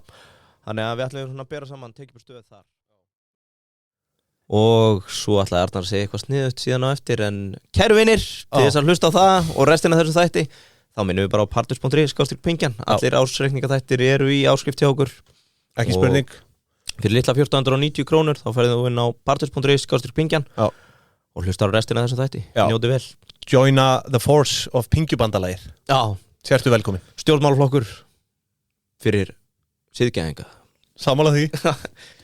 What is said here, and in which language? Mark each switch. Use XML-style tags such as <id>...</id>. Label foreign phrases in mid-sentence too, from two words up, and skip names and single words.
<is>Þannig að við ætlum svona að bera saman tekjur per stöð þar. Og svo ætlaði Arnar að segja eitthvað sniðugt síðan á eftir en kæru vinir, til þess að hlusta á það og restina af þessum þætti þá minnum við bara á partners.is/pingjan. Allir ársreikningaþættir eru í áskrift hjá okkur. Ekki spurning. Fyrir litla 1490 krónur þá ferðu þú inn á partners.is/pingjan og hlusta á restina af þessum þætti. Njóti vel. Joina</is> <en>the force of</en> <is>pingjubandalagið. Já. Sértu velkomin. Stjórnmálaflokkur fyrir siðgæðinga. Sammála því.</is>